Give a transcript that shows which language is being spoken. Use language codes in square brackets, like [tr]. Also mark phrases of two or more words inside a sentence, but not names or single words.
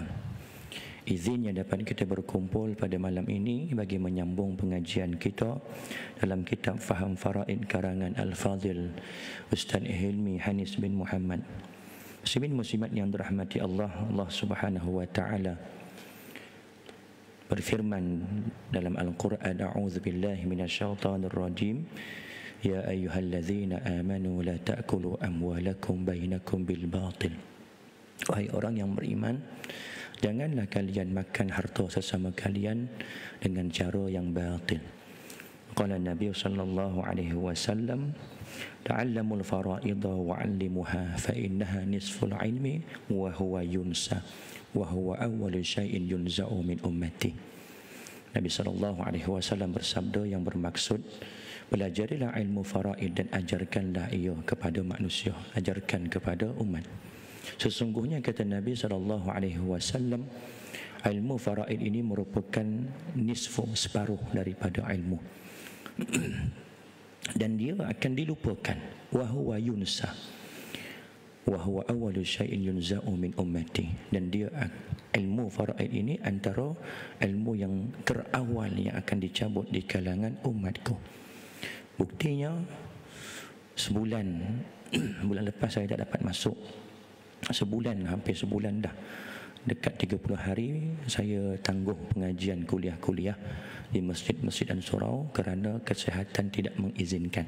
[ms] Izinnya dapat kita berkumpul pada malam ini bagi menyambung pengajian kita dalam kitab Faham Faraid karangan Al-Fadhil Ustaz Hilmi Hanis bin Muhammad. Muslimin muslimat yang dirahmati Allah, Allah [ar] سبحانه وتعالى [ms] berfirman dalam Al-Quran, [ar] أعوذ بالله من الشيطان الرجيم, يا أيها الذين آمنوا لا تأكلوا أموالكم بينكم بالباطل. [ms] Wahai orang yang beriman, janganlah kalian makan harta sesama kalian dengan cara yang batil. [ar] قال النبي صلى الله عليه وسلم، تعلموا الفرائض وعلموها فإنها نصف العلم وهو ينسى وهو أول شيء ينزع من أمتي. [ms] Nabi [ar] صلى الله عليه وسلم [ms] bersabda yang bermaksud, belajarilah ilmu faraid dan ajarkanlah ia kepada manusia, ajarkan kepada umat. Sesungguhnya kata Nabi [ar] صلى الله عليه وسلم, [ms] ilmu faraid ini merupakan nisfu, separuh daripada ilmu dan dia akan dilupakan. [ar] وهو ينسى وهو أول شيء ينزع من أمتي, [ms] dan dia ilmu faraid ini antara ilmu yang terawal yang akan dicabut di kalangan umatku. Buktinya sebulan bulan lepas saya tak dapat masuk, hampir sebulan dah, dekat 30 hari saya tangguh pengajian kuliah-kuliah di masjid-masjid dan surau kerana kesihatan tidak mengizinkan.